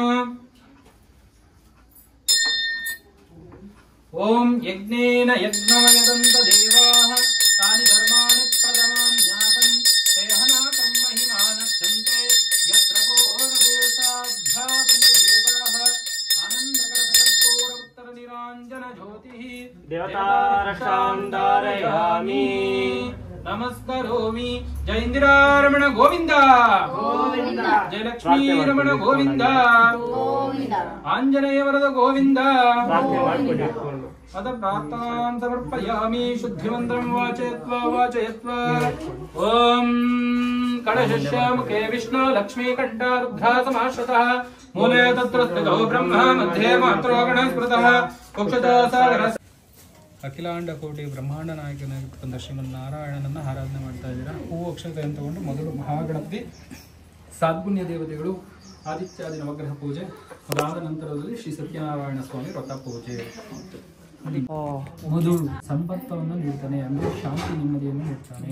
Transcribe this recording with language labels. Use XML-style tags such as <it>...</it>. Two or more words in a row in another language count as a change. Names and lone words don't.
<sa>ओम यज्ञेन यज्ञमयदन्त देवाः तानि धर्माणि प्रथमान्यासं तेहनाकं महिमानक्षन्ते यत्र पूर्णदेशाभ्यासन्ति देवाः आनन्दकरकर्पूरमुत्तरनिराञ्जन ज्योतिः देवतारक्षां धारयामि नमस्करोमि. जय इंदिरारमण गोविंद गोविंद जय लक्ष्मी रमण गोविंद ಗೋವಿಂದ आंजनेय वरद गोविंद.</sa> <kn>ಪ್ರಾರ್ಥನೆ ಮಾಡ್ಕೊಳ್ಳಿ.</kn> <sa>अथ प्रार्थनां समर्पयामि शुद्धिमन्त्रं वाचयत्वा ओम कणशस्य मुखे विष्णु लक्ष्मी कंठ रुद्रा समाश्रितः मूले तत्र स्थितो ब्रह्मा मध्ये मात्रो गणस्मृतः कुक्षतो सागर.</sa> <kn>ಅಖಿಲಾಂಡ ಕೋಟಿ ಬ್ರಹ್ಮಾಂಡ ನಾಯಕನಾಗಿರ್ತಕ್ಕಂಥ ಶ್ರೀಮನ್ನಾರಾಯಣನನ್ನ ಆರಾಧನೆ ಮಾಡ್ತಾ ಇದ್ದೀರಾ. ಹೂವು ಅಕ್ಷತೆಯನ್ನು ತಗೊಂಡು ಮೊದಲು ಮಹಾಗಣಪತಿ ಸಾದ್ಗುಣ್ಯ ದೇವತೆಗಳು ಆದಿತ್ಯಾದಿ ನವಗ್ರಹ ಪೂಜೆ, ಅದಾದ ನಂತರದಲ್ಲಿ ಶ್ರೀ ಸತ್ಯನಾರಾಯಣ ಸ್ವಾಮಿ ವ್ರತ ಪೂಜೆ. ಮಧು ಸಂಪತ್ತವನ್ನು ನೀಡ್ತಾನೆ, ಅಂದ್ರೆ ಶಾಂತಿ ನೆಮ್ಮದಿಯನ್ನು ನೀಡ್ತಾನೆ.</kn>